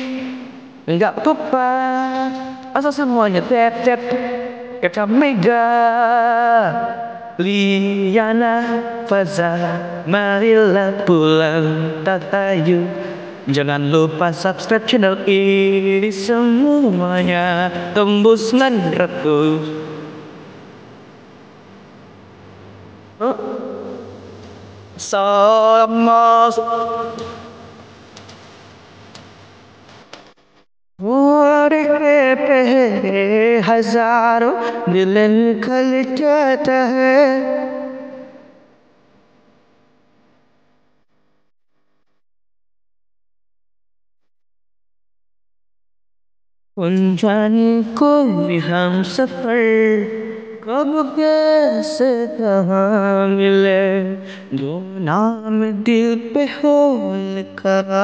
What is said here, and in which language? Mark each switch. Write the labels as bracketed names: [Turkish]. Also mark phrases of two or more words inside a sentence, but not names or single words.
[Indonesian] Enggak apa-apa, asal semuanya tetep kata Mega, Liana, Faza, marilah pulang Tatayu. Jangan lupa subscribe channel ini, semuanya tembus 600. [Hindi] Sama पे हजारों दिल निकल जाता है. जाने को भी हम सफर कब कैसे कहाँ मिले, जो नाम दिल पे हो लिखा,